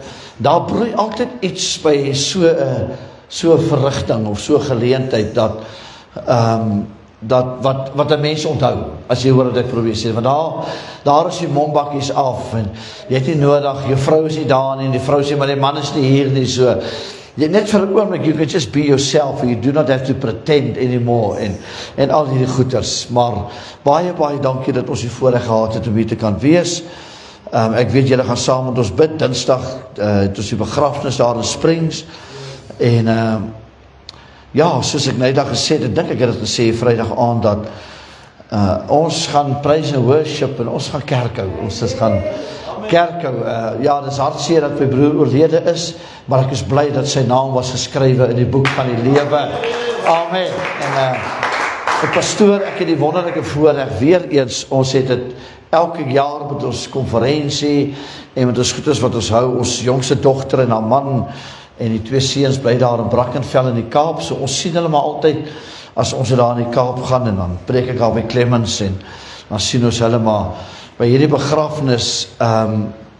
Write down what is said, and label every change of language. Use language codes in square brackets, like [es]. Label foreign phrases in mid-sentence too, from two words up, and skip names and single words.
[af] Daar broei altyd iets by so 'n verrigting of so 'n geleentheid dat wat 'n mens onthou, as jy hoor wat ek probeer sê, want daar is die mombakkies af, en jy het nie nodig, jou vrou is nie daar nie, en die vrou sê, maar die man is nie hier nie, so, net vir 'n oomblik, [en] you can just be yourself, you do not have to pretend anymore, [af] en al hierdie goeters, maar baie dankie dat ons die voorreg gehad het om hier te kan wees. Ek weet julle gaan saam met ons bid, Dinsdag, het ons die begrafnis daar in Springs, en ja, soos ek nou dag gesê het, dink ek het gesê Vrydag aand, dat ons gaan [en] praise and worship, [af] en ons gaan kerk hou, ons gaan kerk hou, ja, dit is hartseer dat my broer oorlede is, maar ek is bly dat sy naam was geskrywe in die boek van die lewe, amen, en die pastoor, ek het die wonderlike voorreg, weer eens, ons het het elke jaar met ons konferensie, en met ons goedes wat ons hou, ons jongste dogter en haar man, en die 2 seuns bly daar in Brackenfell in die Kaap, so ons sien hulle maar altyd, as ons daar in die Kaap gaan, en dan preek ek al by Clemens, en dan sien ons hulle maar, by hierdie begrafnis, 'n